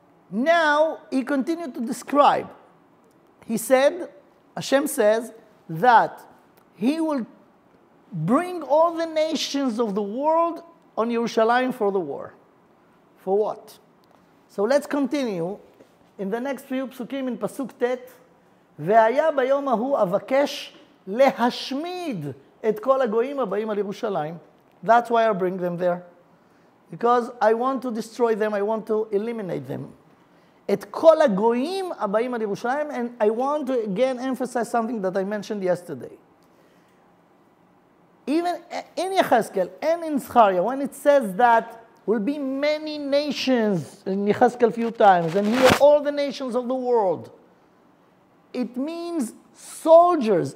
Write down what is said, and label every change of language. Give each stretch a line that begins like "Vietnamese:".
English: Now, he continued to describe. He said, Hashem says, that he will bring all the nations of the world on Yerushalayim for the war. For what? So let's continue. In the next few psukim in Pasuk Tet,
Hebrew: והיה ביום ההוא אבקש להשמיד את כל הגויים הבאים על ירושלים.
English: That's why I bring them there. Because I want to destroy them, I want to eliminate them.
Hebrew: את כל הגויים הבאים על ירושלים,
English: and I want to again emphasize something that I mentioned yesterday. Even in Yechezkel and in Zechariah, when it says that will be many nations, in Yechezkel a few times, and here all the nations of the world, it means soldiers.